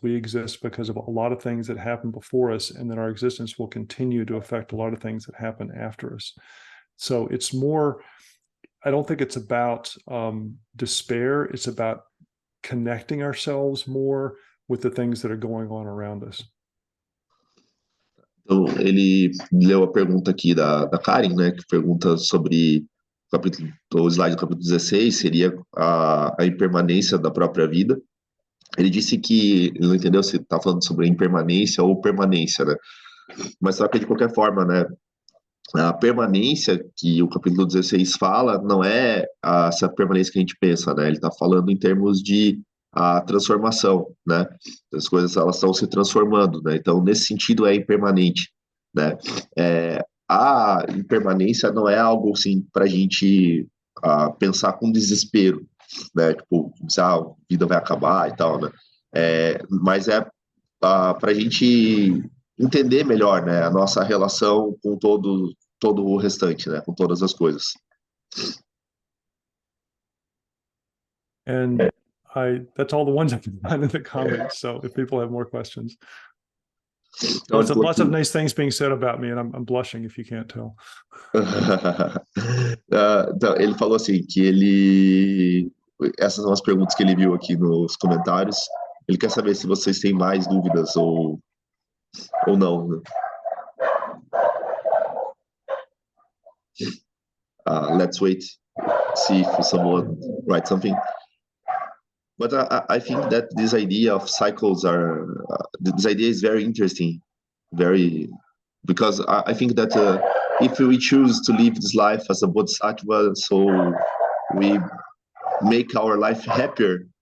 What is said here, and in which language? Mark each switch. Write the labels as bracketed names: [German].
[English] We exist because of a lot of things that happen before us, and then our existence will continue to affect a lot of things that happen after us. So it's more, I don't think it's about despair. It's about connecting ourselves more with the things that are going on around us. [Portuguese] Então, ele leu a pergunta aqui da Karen, né, que pergunta sobre o slide do capítulo 16, seria a impermanência da própria vida. Ele disse que, ele não entendeu se está falando sobre impermanência ou permanência, né? Mas só que, de qualquer forma, né, a permanência que o capítulo 16 fala não é essa permanência que a gente pensa, né? Ele está falando em termos de a transformação, né? As coisas, elas estão se transformando, né? Então, nesse sentido, é impermanente, né? A impermanência não é algo, assim, para a gente pensar com desespero, né? Tipo, a vida vai acabar e tal, né? Mas é para a gente entender melhor, né, a nossa relação com todo o restante, né, com todas as coisas. [English] And that's all the ones I can find in the comments. So if people have more questions. [Portuguese] Então, [English] Lots of nice things being said about me, and I'm blushing if you can't tell. [Portuguese] Então, ele falou assim, que essas são as perguntas que ele viu aqui nos comentários. Ele quer saber se vocês têm mais dúvidas ou não, né? [English] Let's wait, see if someone writes something. But I think that this idea of cycles this idea is very interesting, because I think that if we choose to live this life as a bodhisattva, so we make our life happier.